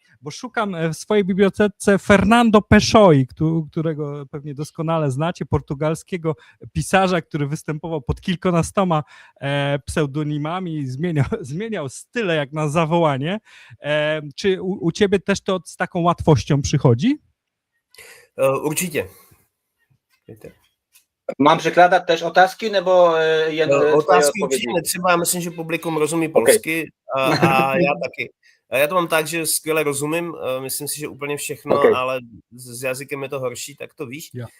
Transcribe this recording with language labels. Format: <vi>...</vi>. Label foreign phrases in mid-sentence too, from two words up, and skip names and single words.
<pl>Bo szukam w swojej bibliotece Fernando Pessoa, którego pewnie doskonale znacie, portugalskiego pisarza, który występował pod kilkunastoma pseudonimami, zmieniał style jak na zawołanie. Czy u ciebie też to z taką łatwością przychodzi?</pl> <cs>Určitě. Mám překládat tež otázky, nebo jen Otázky určitě netřeba, já myslím, že publikum rozumí polsky a já taky. Já to mám tak, že skvěle rozumím, myslím si, že úplně všechno, ale s jazykem je to horší, tak to víš.</cs>